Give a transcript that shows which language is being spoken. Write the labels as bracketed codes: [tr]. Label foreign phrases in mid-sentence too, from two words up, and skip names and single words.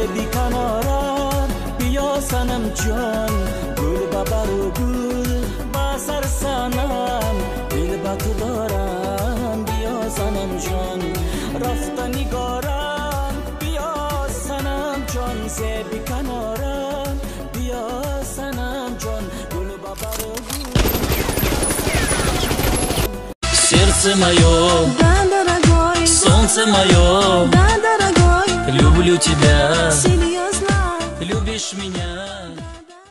[tg] کنارم بیا سنم جان گل ببر و گل بسر سنم دل با تو دارم بیا سنم جان رفت نگارم بیا سنم جان زیبی کنارم بیا سنم جان گل ببر و گل [ru] сердце мое, да, дорогой, солнце мое, да, дорогой, люблю тебя, серьезно, любишь меня.